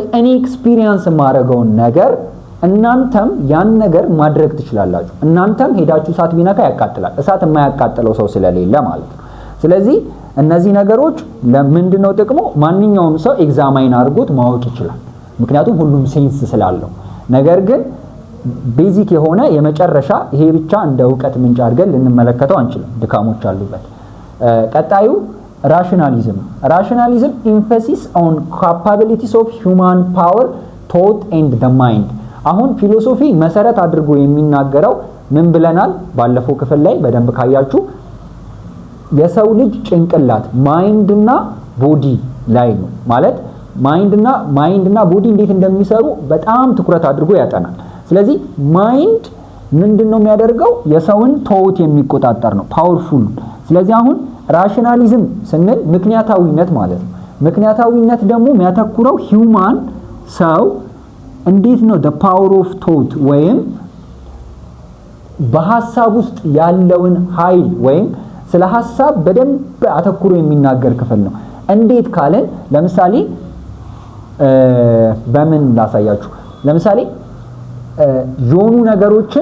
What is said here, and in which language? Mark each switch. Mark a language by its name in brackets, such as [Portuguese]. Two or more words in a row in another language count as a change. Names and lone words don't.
[Amharic] እኔ ኤክስፒሪየንስ ማድረገው ነገር እናንተም ያን ነገር ማድረግ ትችላላችሁ እናንተም ሄዳችሁ እሳት ቢነካ ያቃጥላል እሳት የማያቃጥለው ሰው ስለሌለ ማለት ነው ስለዚህ እነዚህ ነገሮች ለምንድነው ጥቅሙ ማንኛውም ሰው ኤግዛማይን አድርጎት ማወቅ ይችላል ምክንያቱም ሁሉም ሴንስ ስላለው ነገር ግን ቤዚክ የሆነ የመጨረሻ ይሄ ብቻ እንደ ዕውቀት ምንጭ አድርገን ልንመለከተው አንችልም ድካሞች አሉበት ቀጣዩ [English] rationalism emphasis on capabilities of human power thought and the mind [Amharic] አሁን ፊሎሶፊ መሰረት አድርጎ የሚናገረው ምን ብለናል ባለፈው ክፍል ላይ በደንብ ካያችሁ የሰው ልጅ ጭንቅላት ማይንድና ቦዲ ላይ ነው ማለት ማይንድና ቦዲ እንዴት እንደሚሰሩ በጣም ትኩረት አድርጎ ያጠናል ስለዚህ ማይንድ ምንድነው የሚያደርገው የሰውን ቶት የሚቆጣጠር ነው ፓወርፉል ስለዚህ አሁን ራሽናሊዝም ስንል ምክንያታዊነት ማለት ነው ምክንያታዊነት ደግሞ የሚያተኩረው ሂዩማን ሰው እንዴት ነው [English] the power of thought [Amharic] ወይም በሐሳብ ውስጥ ያለውን ኃይል ወይም ስለ ሐሳብ በደንብ አተኩሮ የሚናገር ክፍል ነው እንዴት ካለን ለምሳሌ በምን ላሳያችሁ ለምሳሌ የሆኑ ነገሮችን